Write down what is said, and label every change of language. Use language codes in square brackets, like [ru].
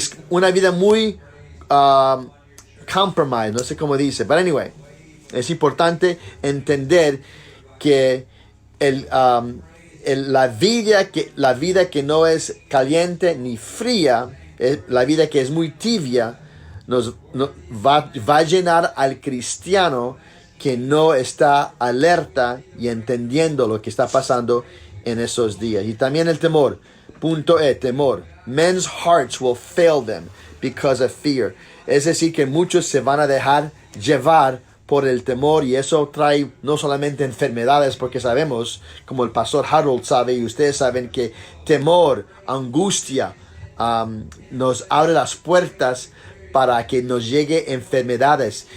[es] Una vida muy [en] compromised, [es] no sé cómo dice, [en] but anyway, [es] es importante entender que la vida que no es caliente ni fría, la vida que es muy tibia, va a llenar al cristiano que no está alerta y entendiendo lo que está pasando en esos días. Y también el temor. Punto E, temor. [en] Men's hearts will fail them because of fear. [es] Es decir, que muchos se van a dejar llevar por el temor, y eso trae no solamente enfermedades, porque sabemos, como el pastor Harold sabe y ustedes saben, que temor, angustia, nos abre las puertas para que nos llegue enfermedades.